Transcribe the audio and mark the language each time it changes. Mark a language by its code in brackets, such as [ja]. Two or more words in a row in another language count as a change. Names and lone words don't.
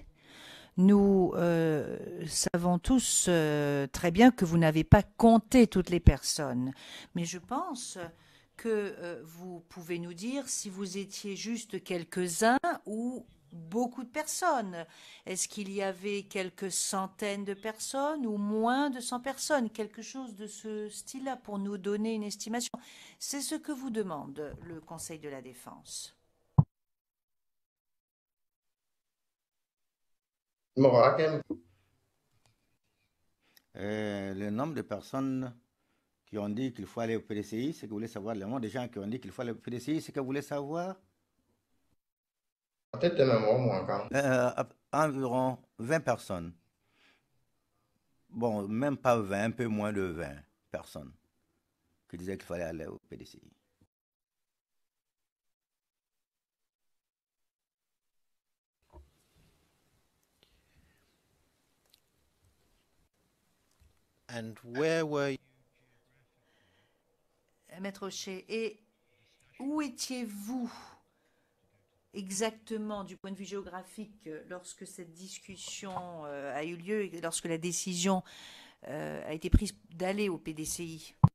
[fr] Nous savons tous très bien que vous n'avez pas compté toutes les personnes, mais je pense que vous pouvez nous dire si vous étiez juste quelques-uns ou beaucoup de personnes. Est-ce qu'il y avait quelques centaines de personnes ou moins de 100 personnes? Quelque chose de ce style-là pour nous donner une estimation. C'est ce que vous demande le Conseil de la Défense. [bm] Mɔgɔ hakɛ min [fr] Le nombre de personnes qui ont dit qu'il faut aller au PDCI, c'est que vous voulez savoir. Le nombre de gens qui ont dit qu'il faut aller au PDCI, c'est que vous voulez savoir. [bm] a tɛ tɛmɛ mɔgɔ mugan kan. [fr] Environ 20 personnes. Bon, même pas 20, un peu moins de 20 personnes qui disaient qu'il fallait aller au PDCI. [en] And where were you? [fr] Maître Rocher, et où étiez-vous exactement du point de vue géographique lorsque cette discussion a eu lieu et lorsque la décision a été prise d'aller au PDCI?